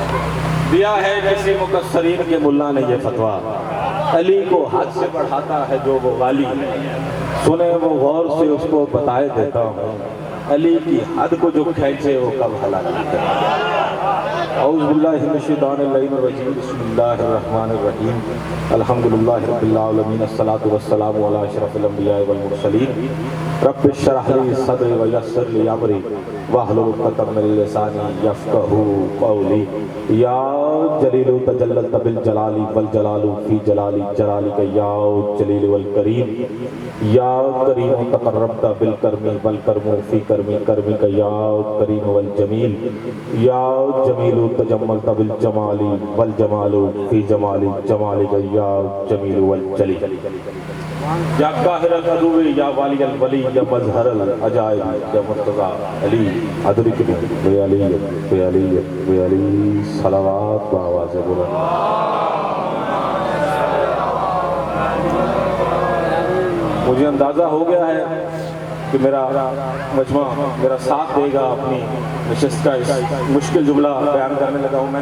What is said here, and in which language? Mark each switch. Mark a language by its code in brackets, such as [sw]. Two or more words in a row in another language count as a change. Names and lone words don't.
[ur] دیا ہے کسی مقصرین کے ملا نے یہ فتویٰ، علی کو حد سے بڑھاتا ہے جو وہ غالی، سنے وہ غور سے اس کو بتائے دیتا ہوں، علی کی حد کو جو کھینچے وہ کب حلال ہے. [ar] أعوذ بالله من الشيطان الرجيم، بسم الله الرحمن الرحيم، الحمد لله رب العالمين، الصلاة والسلام على أشرف الأنبياء والمرسلين, رب اشرح لي صدري ويسر لي أمري واحلل عقدة من لساني يفقهوا قولي. يا جليل تجللت بالجلال والجلال في جلال جلالك يا جليل والكريم، يا كريم تقربت بالكرم والكرم في كرم كرمك يا كريم والجميل، يا جميل تجملت بالجمال والجمال في جمال جمالك يا جميل والجليل. يا قاهر العدو يا والي الولي يا مظهر العجائب يا مرتضى علي أدركني [ur] بہ علی بہ علی بہ علی صلوات و آواز بلند. مجھے اندازہ ہو گیا ہے کہ میرا مجمع میرا ساتھ دے گا اپنی نشست کا اس مشکل جملہ بیان کرنے لگا ہوں.